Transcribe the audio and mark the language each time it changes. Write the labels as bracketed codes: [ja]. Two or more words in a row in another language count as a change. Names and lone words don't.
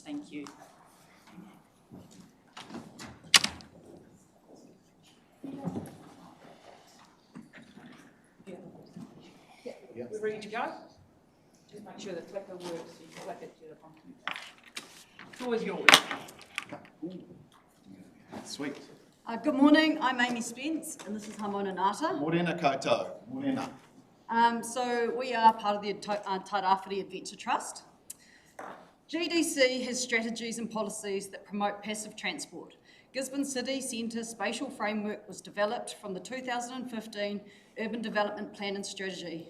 [en] Thank you. We're ready to go? Just make sure the clicker works, so you can click it to the computer. The floor is yours. Sweet. Good morning, I'm Amy Spence, and this is Hamona Ngata. [mi] Morena koutou. Morena. [en] So we are part of the Tairāwhiti Adventure Trust. GDC has strategies and policies that promote passive transport. Gisborne City Centre Spatial Framework was developed from the 2015 Urban Development Plan and Strategy.